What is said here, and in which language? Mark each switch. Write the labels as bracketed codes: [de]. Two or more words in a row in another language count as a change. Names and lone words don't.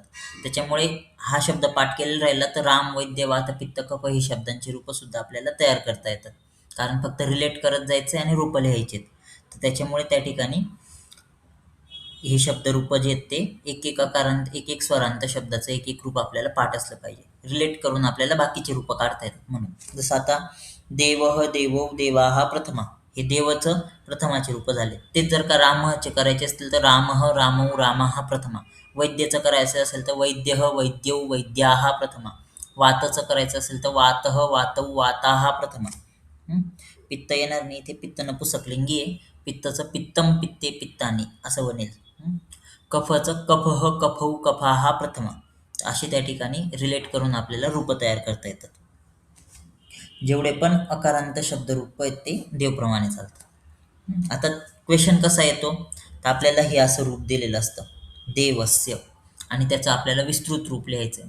[mr] त्याच्यामुळे हा शब्द पाठ केलेला राहिला तर राम, वैद्य, वात, पित्त, कफ ही शब्दांची रूपं सुद्धा आपल्याला तयार करता येतात. कारण फक्त रिलेट करत जायचं आणि रूपं लिहायचे. तर त्याच्यामुळे त्या ठिकाणी हे शब्दरूप जे आहेत ते एक एक अकारांत, एक एक स्वरांत शब्दाचं एक एक रूप आपल्याला पाठ असलं पाहिजे. रिलेट करून आपल्याला बाकीचे रूप काढता येतात. म्हणून जसं आता [sa] देवः देवौ देवाः प्रथमा, [mr] हे देवचं प्रथमाचे रूप झाले. तेच जर का रामचे करायचे असतील तर [sa] रामः रामौ रामाः प्रथमा, [mr] वैद्यचं करायचं असेल तर [sa] वैद्यः वैद्यौ वैद्याः प्रथमा, [mr] वातचं करायचं असेल तर [sa] वातः वातौ वाताः प्रथमा. [mr] पित्त येणार नाही, ते पित्त नपुसकलिंगी आहे. पित्तचं [sa] पित्तम पित्ते पित्तानी [mr] असं बनेल. कफचं [sa] कफः कफौ कफाः प्रथमा. [mr] असे त्या ठिकाणी रिलेट करून आपल्याला रूप तयार करता येतात. जेवढे पण अकारांत शब्दरूप आहेत ते देवप्रमाणे चालतात. आता क्वेश्चन कसा येतो तर आपल्याला हे असं रूप दिलेलं असतं देवस्य, आणि त्याचं आपल्याला विस्तृत रूप लिहायचं.